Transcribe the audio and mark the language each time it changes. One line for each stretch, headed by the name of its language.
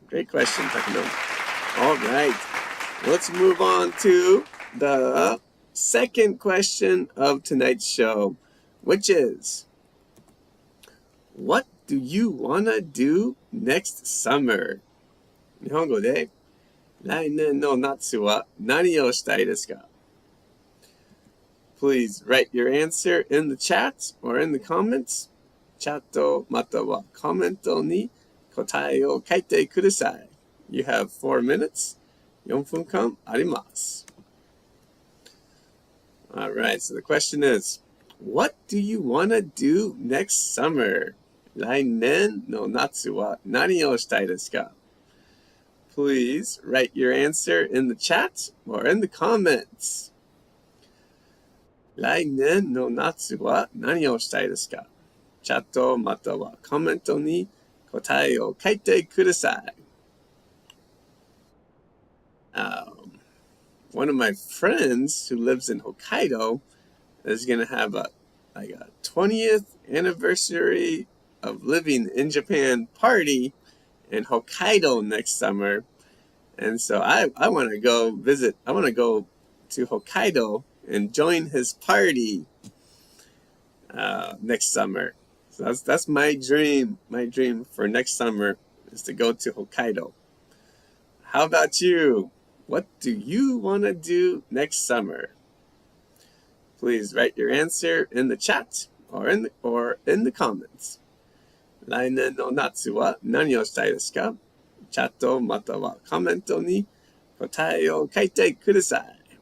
English: Great question, Takanona. All right. Let's move on to the second question of tonight's show, which is, what do you want to do next summer?
Japanese: 日本語で、来年の夏は何をしたいですか?
English: Please write your answer in the chat or in the comments.
Japanese: チャットまたはコメントに答えを書いてください.
English: You have 4 minutes.
Japanese: 4分間あります.
English: All right, so the question is, what do you want to do next summer?
Japanese: 来年の夏は何をしたいですか?
English: Please write your answer in the chat or in the comments.
Japanese: 来年の夏は何をしたいですか?チャットまたはコメントに答えを書いてください.
English: One of my friends who lives in Hokkaido is going to have a 20th anniversary of living in Japan party in Hokkaido next summer. And so I want to go visit. I want to go to Hokkaido and join his party next summer. So that's my dream. My dream for next summer is to go to Hokkaido. How about you? What do you want to do next summer? Please write your answer in the chat or in the comments.
Japanese: 来年の夏は何をしたいですか?チャットまたはコメントに答えを書いてください.